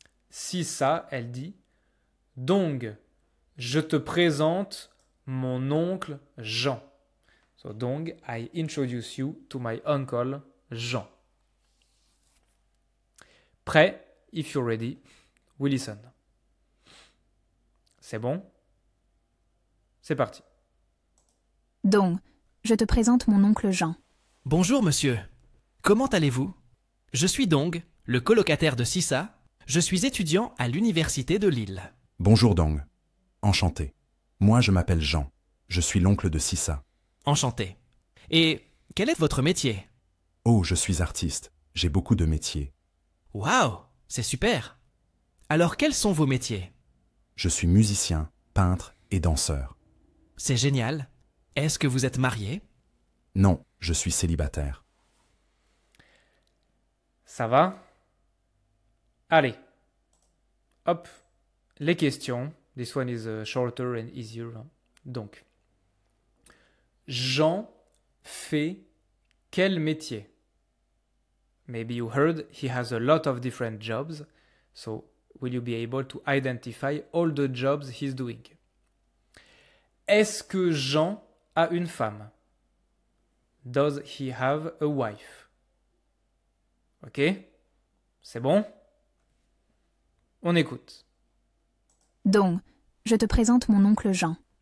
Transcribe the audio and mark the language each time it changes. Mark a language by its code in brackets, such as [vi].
[fr] Si ça, elle dit donc, je te présente mon oncle Jean. [en] So, [fr] donc, [en] I introduce you to my uncle Jean. [fr] Prêt? [en] If you're ready, we listen. [fr] C'est bon? C'est parti. Donc, je te présente mon oncle Jean. Bonjour monsieur. Comment allez-vous? Je suis Dong, le colocataire de Sissa. Je suis étudiant à l'université de Lille. Bonjour Dong. Enchanté. Moi je m'appelle Jean. Je suis l'oncle de Sissa. Enchanté. Et quel est votre métier? Oh, je suis artiste. J'ai beaucoup de métiers. Waouh, c'est super. Alors quels sont vos métiers? Je suis musicien, peintre et danseur. C'est génial. Est-ce que vous êtes marié? Non, je suis célibataire. Ça va? Allez. Hop. Les questions. [en] This one is shorter and easier. [fr] Donc, Jean fait quel métier? [en] Maybe you heard he has a lot of different jobs. So, will you be able to identify all the jobs he's doing? [fr] Est-ce que Jean a une femme? [en] Does he have a wife? Ok? [fr] C'est bon? On écoute. Donc, je te présente mon oncle Jean.